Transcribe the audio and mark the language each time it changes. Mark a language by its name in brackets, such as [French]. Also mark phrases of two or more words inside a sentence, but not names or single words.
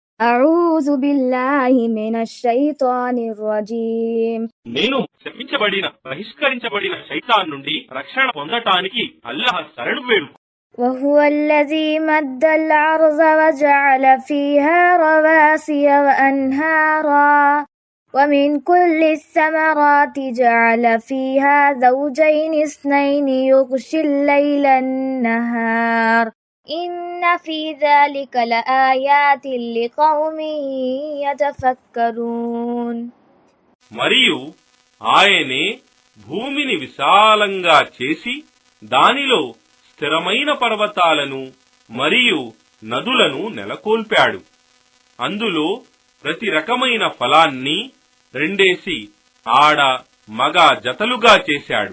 [Arabic] أعوذ بالله من الشيطان الرجيم. [Telugu] నేను శపించబడిన బహిష్కరించబడిన శైతాన్ నుండి రక్షణ పొందటానికి అల్లాహ్ శరణు వేడు. [Arabic] وهو الذي مد الأرض وجعل فيها رواسي وأنهارا ومن كل الثمرات جعل فيها زوجين اثنين يغشي الليل النهار إن في ذلك لآيات لقوم يتفكرون. [Telugu] మరియు ఆయనే భూమిని విశాలంగా చేసి దానిలో స్థిరమైన పర్వతాలను మరియు నదులను నెలకొల్పాడు. అందులో ప్రతి రకమైన ఫలాన్ని రెండేసి ఆడ మగ జతలుగా చేశాడు.